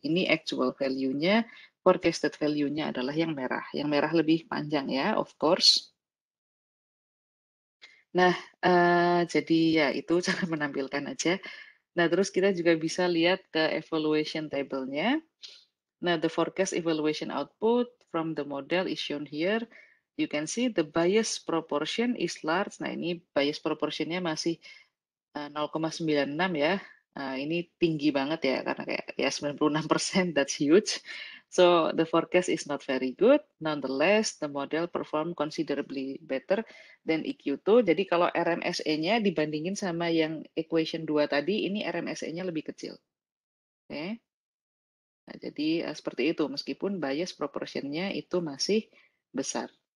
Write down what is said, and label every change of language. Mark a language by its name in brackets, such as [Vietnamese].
[Indonesian] Ini actual value-nya, forecasted value-nya adalah yang merah. Yang merah lebih panjang ya, [English] of course. [Indonesian] Nah, jadi ya itu cara menampilkan aja. Nah, terus kita juga bisa lihat ke evaluation table-nya. [English] Nah, the forecast evaluation output from the model is shown here. You can see the bias proportion is large. [Indonesian] Nah, ini bias proportionnya masih 0,96 ya. Ini tinggi banget ya, karena kayak ya 96%, [English] that's huge. So the forecast is not very good. Nonetheless, the model perform considerably better than EQ2. [Indonesian] Jadi kalau RMSE-nya dibandingin sama yang equation 2 tadi, ini RMSE-nya lebih kecil. Oke. Nah, jadi seperti itu, meskipun bias proportionnya itu masih besar.